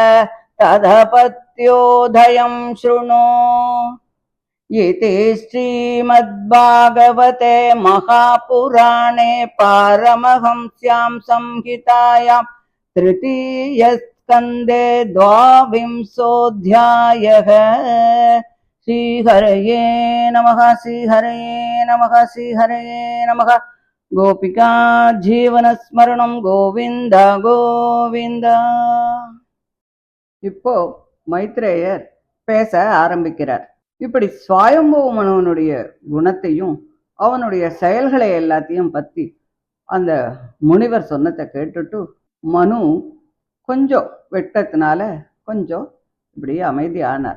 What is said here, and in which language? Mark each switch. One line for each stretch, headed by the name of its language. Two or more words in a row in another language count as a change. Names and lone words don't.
Sanskrit: तदपत्योदयं शृणु इति श्रीमद्भागवते महापुराणे पारमहंस्यां संहितायां तृतीयस्कन्धे 22ोऽध्यायः। श्रीहरये नमः श्रीहरये नमः श्रीहरये नमः। गोपिका जीवनस्मरणं गोविन्द गोविन्द।
Tamil: இப்போ மைத்ரேயர் பேச ஆரம்பிக்கிறார். இப்படி ஸ்வயம்புவ மனுவனுடைய குணத்தையும் அவனுடைய செயல்களை எல்லாத்தையும் பத்தி அந்த முனிவர் சொன்னதை கேட்டுட்டு மனு கொஞ்சம் வெட்டத்தினால கொஞ்சம் இப்படி அமைதியானார்.